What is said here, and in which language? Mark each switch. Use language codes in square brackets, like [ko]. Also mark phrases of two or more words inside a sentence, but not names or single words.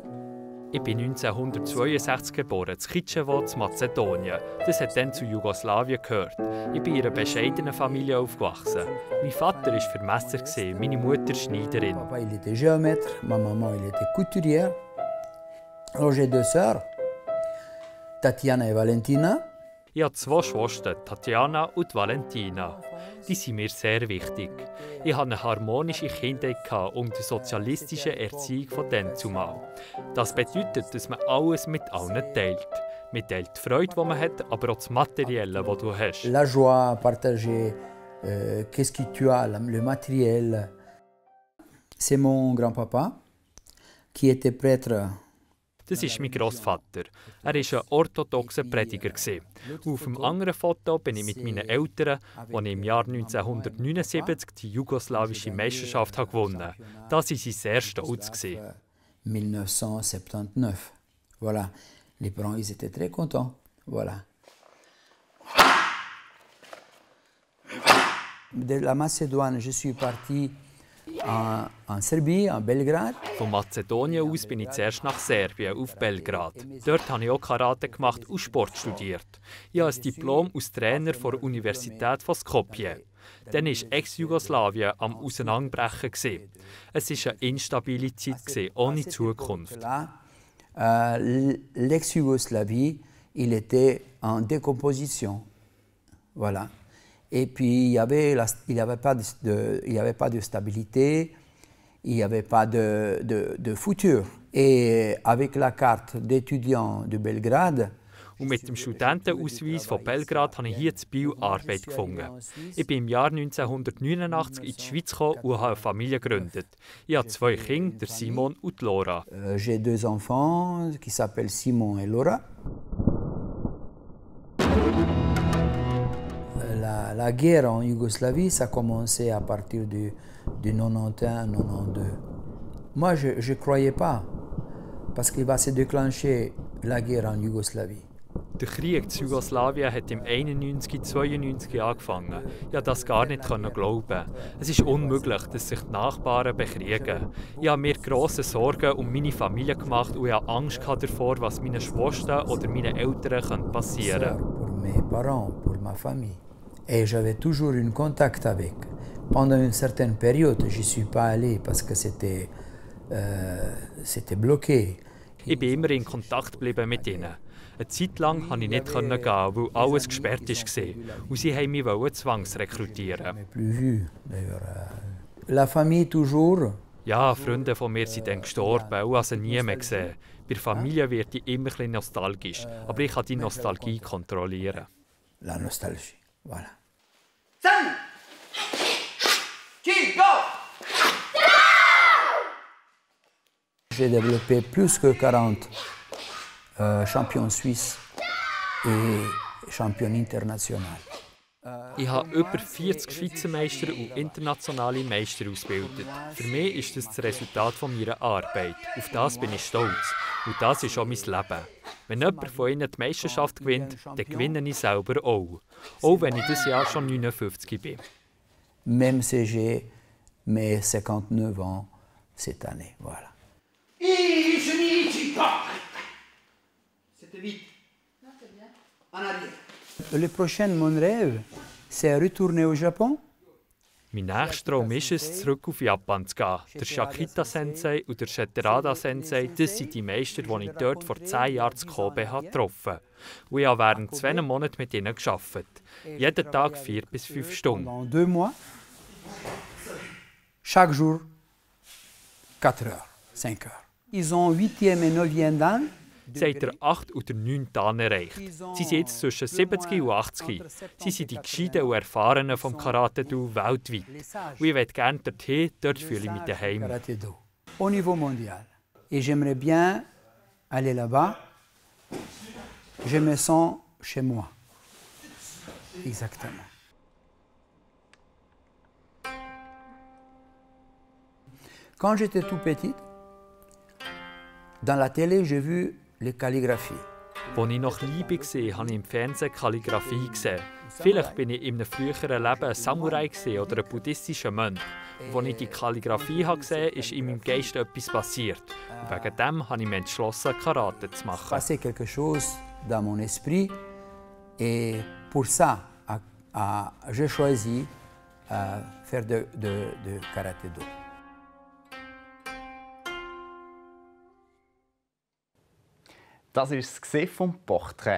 [de] Ich bin 1962 geboren, in Kitchevo, in Mazedonien. Das hat dann zu Jugoslawien gehört. Ich bin in einer bescheidenen Familie aufgewachsen. Mein Vater war Vermesser, meine Mutter Schneiderin. [fr] Papa il était géomètre, ma maman il était couturière. Alors j'ai deux sœurs, Tatiana et Valentina. [de] Ich habe zwei Schwestern, Tatjana und Valentina. Die sind mir sehr wichtig. Ich hatte eine harmonische Kindheit und die sozialistische Erziehung von dann zumal. Das bedeutet, dass man alles mit allen teilt. Man teilt die Freude, die man hat, aber auch das Materielle, das du hast. [fr] La joie, partager, qu'est-ce que tu as, le matériel. C'est mon grand-papa qui était prêtre. [de] Das ist mein Grossvater. Er war ein orthodoxer Prediger. Auf dem anderen Foto bin ich mit meinen Eltern, als ich im Jahr 1979 die jugoslawische Meisterschaft gewonnen habe. Da waren sie sehr stolz. 1979. [fr] Voilà. Les parents ils étaient très contents. Voilà. De la Macédoine, je suis parti en Serbie, en Belgrad. [de] Von Mazedonien aus bin ich zuerst nach Serbien, auf Belgrad. Dort habe ich auch Karate gemacht und Sport studiert. Ich habe ein Diplom als Trainer der Universität von Skopje. Dann war Ex-Jugoslawien am Auseinanderbrechen. Es war eine instabile Zeit, ohne Zukunft. [fr] L'ex-Yougoslavie, il était en décomposition. Voilà. Et puis, il n'y avait pas de stabilité, il n'y avait pas de futur. Et avec la carte d'étudiant de Belgrade, [de] und mit dem Studentenausweis von Belgrad habe ich hier in Biel Arbeit gefunden. Ich bin im Jahr 1989 in die Schweiz gekommen und habe eine Familie gegründet. Ich habe zwei Kinder, Simon und Laura. [fr] J'ai deux enfants qui s'appellent Simon et Laura. La guerre en Yougoslavie, ça a commencé à partir du 91-92. Moi, je ne croyais pas, parce qu'il va se déclencher la guerre en Yougoslavie. [de] Der Krieg in Jugoslawien hat im 91-92 angefangen. Ich konnte das gar nicht glauben. Es ist unmöglich, dass sich die Nachbarn bekriegen. Ich habe mir grosse Sorgen um meine Familie gemacht und ich hatte Angst davor, was meinen Schwestern oder meinen Eltern passieren könnte. [fr] Pour mes parents, pour ma famille. Et j'avais toujours un contact avec. Pendant une certaine période, je ne suis pas allé parce que c'était bloqué. [de] Ich bin immer in Kontakt geblieben mit ihnen. Eine Zeit lang konnte ich nicht gehen, weil alles gesperrt war. Und sie wollten mich zwangsrekrutieren. [fr] La famille toujours. [de] Ja, Freunde von mir sind dann gestorben und habe sie nie mehr gesehen. Bei der Familie wird ich immer ein bisschen nostalgisch, aber ich kann die Nostalgie kontrollieren. [fr] La nostalgie, voilà. J'ai développé plus que 40 champions suisses et champions internationaux. [de] Ich habe über 40 Vizemeister und internationale Meister ausgebildet. Für mich ist das das Resultat meiner Arbeit. Auf das bin ich stolz. Und das ist auch mein Leben. Wenn jemand von ihnen die Meisterschaft gewinnt, dann gewinne ich selber auch. Auch wenn ich dieses Jahr schon 59 bin. [fr] Même si j'ai mes 59 ans cette année, voilà. C'était vite. Non, c'est bien. En arrière. Le prochain, mon rêve, c'est retourner au Japon. [de] Mein nächster Traum ist es, zurück auf Japan zu gehen. Der Shakita-Sensei und der Sheterada-Sensei, das sind die Meister, die ich dort vor 10 Jahren in Kobe getroffen habe. Und ich habe während 2 Monaten mit ihnen gearbeitet. Jeden Tag 4 bis 5 Stunden. [fr] Pendant 2 mois, chaque jour, 4 heures, 5 heures. Ils ont 8e et 9e dan. [de] Sie haben den 8. und den 9. Dan erreicht. Sie sind jetzt zwischen 70 und 80. Sie sind die Gescheiten und Erfahrenen vom Karate-Do weltweit. Und ich möchte gerne dorthin, dort fühle ich mich daheim. [fr] Au niveau mondial. Et j'aimerais bien aller là-bas. Je me sens chez moi. Exactement. Quand j'étais tout petit, dans la télé, j'ai vu les calligraphies. [de] Als ich noch klein war, habe ich im Fernsehen Kalligraphie gesehen. Vielleicht war ich in einem früheren Leben ein Samurai oder ein buddhistischer Mönch. Als ich die Kalligraphie gesehen habe, ist in meinem Geist etwas passiert. Und wegen dem habe ich mich entschlossen, Karate zu machen. [fr] Passé quelque chose dans mon esprit et pour ça, j'ai choisi faire de karaté-do. [de] Das ist das Gesicht vom Porträt.